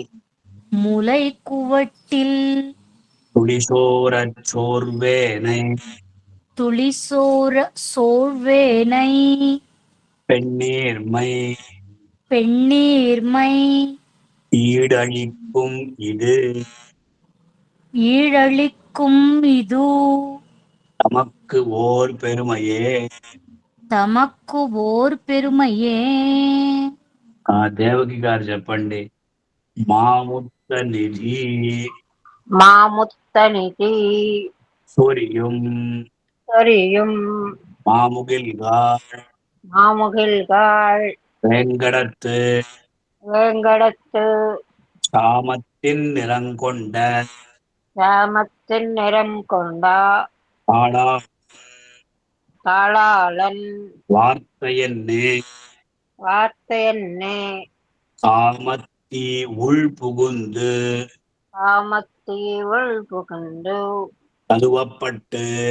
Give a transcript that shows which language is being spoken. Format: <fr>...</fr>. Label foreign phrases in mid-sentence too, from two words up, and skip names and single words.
<ta>துளிசோரச் சோர்வேனை பெண்ணீர்மை ஈடழிக்கும் இது தமக்கு ஓர் பெருமையே.</ta> <te>దేవకి గారు చెప్పండి.</te> <ta>மாமுத்த நிதி சொரியும் மாமுகில்காள் வேங்கடத்து சாமத்தின் நிறம் கொண்ட தாளாளன் வார்த்தையன்னே காமத்தி உள் புகுந்து கதுவப்பட்டு</ta>